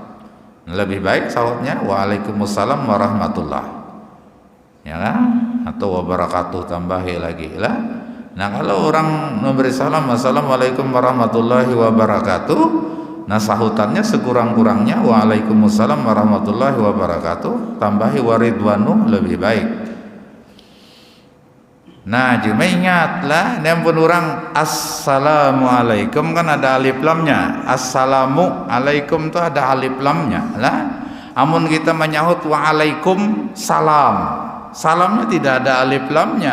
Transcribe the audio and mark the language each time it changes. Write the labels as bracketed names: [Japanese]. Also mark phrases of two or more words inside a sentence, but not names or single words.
[Banjar] Lebih baik sahutnya [Arabic] وعليكم السلام ورحمة الله, [Banjar] ya kan? Atau wabarakatuh tambahi lagi lah. Nah kalau orang memberi salam [Arabic] السلام عليكم ورحمة الله وبركاته, [Banjar] nah sahutannya sekurang-kurangnya [Arabic] وعليكم السلام ورحمة الله وبركاته [Banjar] tambahi waridwanu, lebih baik. Nah cuma ingatlah, ini pun orang assalamualaikum kan ada alif lamnya, assalamualaikum tuh ada alif lamnya lah. Amun kita menyahut [Arabic] وعليكم السلام, [Banjar] salamnya tidak ada alif lamnya.